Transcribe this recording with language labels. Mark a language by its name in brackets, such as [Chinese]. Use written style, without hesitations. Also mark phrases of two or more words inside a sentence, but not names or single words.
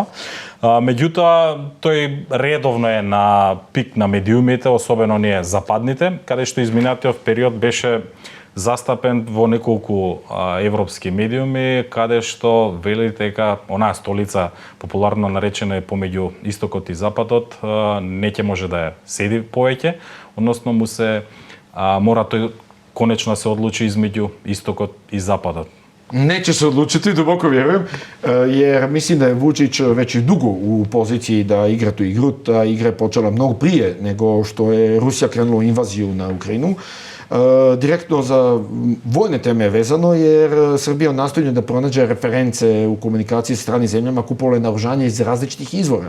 [Macedonian] Меѓутоа, тој редовно е на пик на медиумите, особено ние западните, каде што изминатиот период беше застапен во неколку европски медиуми, каде што вели дека онаа столица, популарно наречена помеѓу истокот и западот, не ќе може да ја седи повеќе, односно му се мора тој конечно се одлучи измеѓу истокот и западот. [Bosnian] Neće se odlučiti, duboko vjerujem, jer mislim da je Vučić već i dugo u poziciji da igra tu igru. Ta igra je počela mnogo prije nego što je Rusija krenula u invaziju na Ukrajinu. Direktno za vojne teme je vezano, jer Srbija nastoji da pronađe reference u komunikaciji sa stranim zemljama, kupovalo je naoružanje iz različitih izvora.